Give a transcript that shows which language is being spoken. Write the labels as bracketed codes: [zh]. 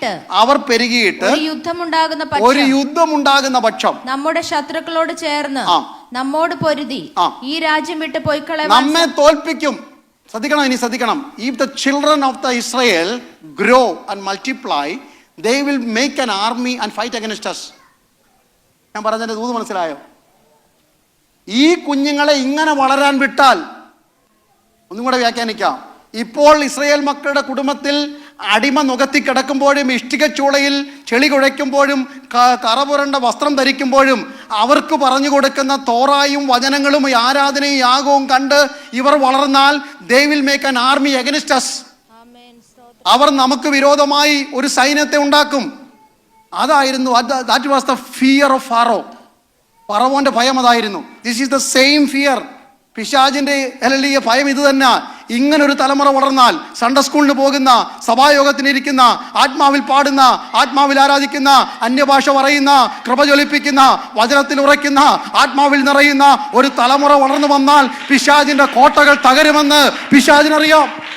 [ml] അവർ പെരുകിയിട്ട് ഒരു യുദ്ധമുണ്ടാകുന്ന പക്ഷം നമ്മുടെ ശത്രുക്കളോട് ചേർന്ന് നമ്മോട് പൊരുതി ഈ രാജ്യം വിട്ട് പോയിക്കളയാൻ നമ്മെ തോൽപ്പിക്കും. ശ്രദ്ധിക്കണം. [en] If the children of the Israel grow and multiply, they will make an army and fight against us. [ml] ഞാൻ പറഞ്ഞതിന്റെ ദൂത് മനസ്സിലായോ? ഈ കുഞ്ഞുങ്ങളെ ഇങ്ങനെ വളരാൻ വിട്ടാൽ, ഒന്നും കൂടെ വ്യാഖ്യാനിക്കാം. ഇപ്പോൾ ഇസ്രായേൽ മക്കളുടെ കുടുംബത്തിൽ അടിമ നുകത്തി കിടക്കുമ്പോഴും ഇഷ്ടികച്ചൂളയിൽ ചെളി കുഴയ്ക്കുമ്പോഴും കറപുരണ്ട വസ്ത്രം ധരിക്കുമ്പോഴും അവർക്ക് പറഞ്ഞു കൊടുക്കുന്ന തോറായും വചനങ്ങളും ആരാധനയും യാഗവും കണ്ട് ഇവർ വളർന്നാൽ [en] they will make an army against us. [ml] അവർ നമുക്ക് വിരോധമായി ഒരു സൈന്യത്തെ ഉണ്ടാക്കും. അതായിരുന്നു, [en] that was the fear of Pharaoh. [ml] ഫറവോന്റെ ഭയം അതായിരുന്നു. [en] This is the same fear. [ml] പിശാചിന്റെ ഭയം ഇത് തന്നെ. ഇങ്ങനൊരു തലമുറ വളർന്നാൽ സൺഡേ സ്കൂളിന് പോകുന്ന, സഭായോഗത്തിനിരിക്കുന്ന, ആത്മാവിൽ പാടുന്ന, ആത്മാവിൽ ആരാധിക്കുന്ന, അന്യഭാഷ പറയുന്ന, കൃപ ജ്വലിപ്പിക്കുന്ന, വചനത്തിൽ ഉറയ്ക്കുന്ന, ആത്മാവിൽ നിറയുന്ന ഒരു തലമുറ വളർന്നു വന്നാൽ പിശാചിന്റെ കോട്ടകൾ തകരുമെന്ന് പിശാചിനറിയാം.